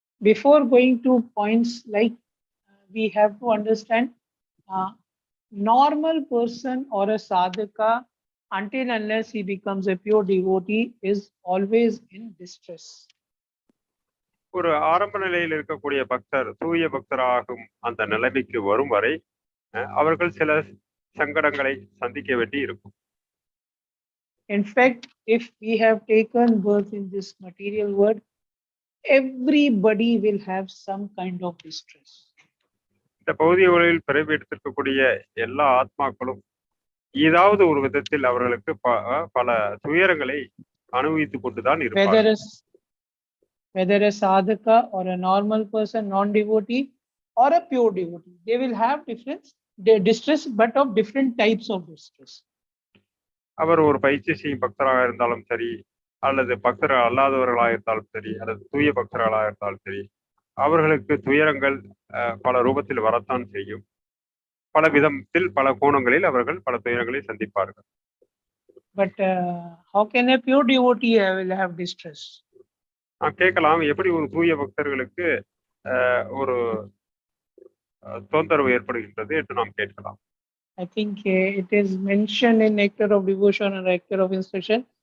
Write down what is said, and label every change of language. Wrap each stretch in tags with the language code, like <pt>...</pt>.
<en>Before going to points, like we have to understand, normal person or a sadhaka, until unless he becomes a pure devotee, is always in distress.</en> <ta>ஒரு ஆரம்ப நிலையில் இருக்கக்கூடிய பக்தர் தூய பக்தராகும் அந்த நிலைமைக்கு வரும் வரை அவர்கள் சில சங்கடங்களை சந்திக்க வேண்டி இருக்கும்.</ta> <en>In fact, if we have taken birth in this material world, everybody will have some kind of distress.</en> <ta>இந்த பௌதிக உலகில் பிறவி எடுத்திருக்கக்கூடிய எல்லா ஆத்மாக்களும் ஏதாவது ஒரு விதத்தில் அவர்களுக்கு பல துயரங்களை அனுபவித்துக் கொண்டுதான் இருப்பார்கள்.</ta> <en>Whether a sadhaka or a normal person, non-devotee or a pure devotee, they will have distress, but of different types of distress.</en> <ta>அவர் ஒரு பயிற்சி செய்யும் பக்தராக இருந்தாலும் சரி, அல்லது பக்தர் அல்லாதவர்களாக இருந்தாலும் சரி, அல்லது தூய பக்தர்களாக இருந்தாலும் சரி, அவர்களுக்கு துயரங்கள் பல ரூபத்தில் வரத்தான் செய்யும். பல விதத்தில் பல கோணங்களில் அவர்கள் பல துயரங்களை சந்திப்பார்கள்.</ta> <en>But how can a pure devotee will have distress?</en> <ta>நாம் கேட்கலாம், எப்படி ஒரு தூய பக்தர்களுக்கு ஒரு தொந்தரவு ஏற்படுகின்றது என்று நாம் கேட்கலாம்.</ta> <en>I think it is mentioned in Nectar of Devotion and Nectar of Instruction.</en>